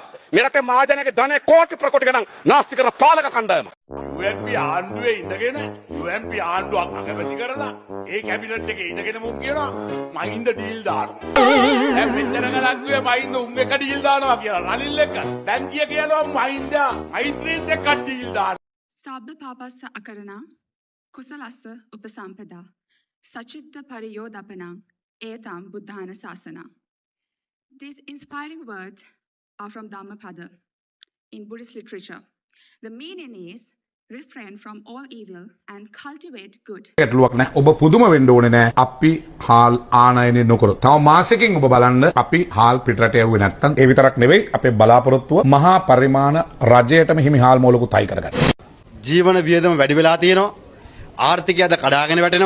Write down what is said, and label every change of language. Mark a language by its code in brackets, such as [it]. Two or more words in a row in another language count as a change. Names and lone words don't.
[si] මේ රටේ මහජනයාගේ ධනය කෝටි ප්‍රකෝටි ගණන් නාස්ති කරන පාලක කණ්ඩායම. UNP ආණ්ඩුවේ ඉඳගෙන UNP ආණ්ඩුවක් අගමැති කරලා ඒ කැබිනට් එකේ ඉඳගෙන මුන් කියනවා මහින්ද ඩීල් දානවා. දැන් මෙච්චර ගලක්ුවේ මහින්ද උන් එක ඩීල් දානවා කියලා රනිල් එක. දැන් කියනවා මහින්ද මෛත්‍රීත් එක්ක ඩීල් දානවා. [pi] සබ්බ පාපස්ස අකරණං කුසලස්ස උපසම්පදා සචිත්ත පරියෝදපනං ඒතම් බුද්ධාන ශාසනං. [en] These inspiring words are from Dhammapada in Buddhist literature. The meaning is refrain from all evil and cultivate good. [si] ගැටලුවක් නැහැ. ඔබ පුදුම වෙන්න ඕනේ නැහැ. අපි හාල් ආනයනය නොකරොත්. තව මාසෙකින් ඔබ බලන්න අපි හාල් පිටරට යවුවේ නැත්තම් ඒ විතරක් නෙවෙයි අපේ බලාපොරොත්තුව මහා පරිමාණ රජයටම හිමි හාල් මෝලකුත් අයි කරගන්න. ජීවන වියදම වැඩි වෙලා තියෙනවා. ආර්ථිකය අද කඩාගෙන වැටෙනවා.